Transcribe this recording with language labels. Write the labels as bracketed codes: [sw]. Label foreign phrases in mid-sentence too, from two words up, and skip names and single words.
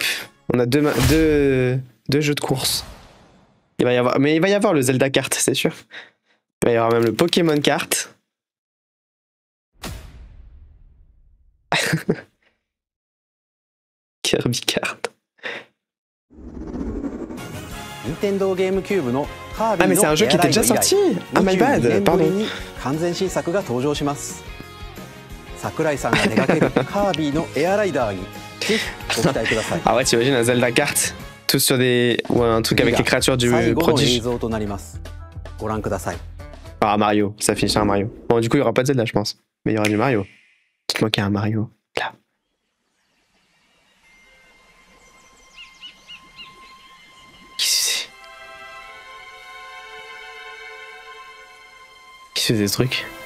[fr] On a deux jeux de course. Il va y avoir le Zelda Kart, c'est sûr. Il va y avoir même le Pokémon Kart. Kirby Kart. [ja] Nintendo GameCube のカービィの [fr] Ah mais c'est un jeu qui était déjà sorti. Ah [en] my bad, [fr] pardon. [ja] 完全新作が登場します。桜井さんが手掛けるカービィのエアライダーにぜひご期待ください。 [fr] Ah ouais, t'imagines un Zelda Kart, tous sur des ou un truc avec les créatures du prodige. [ja] 映像となります。ご覧ください。 [fr] Ah Mario, ça finit sur un Mario. Bon du coup il y aura pas de Zelda je pense, mais il y aura du Mario. Dites-moi qu'il y a un Mario là. Qui fait des trucs?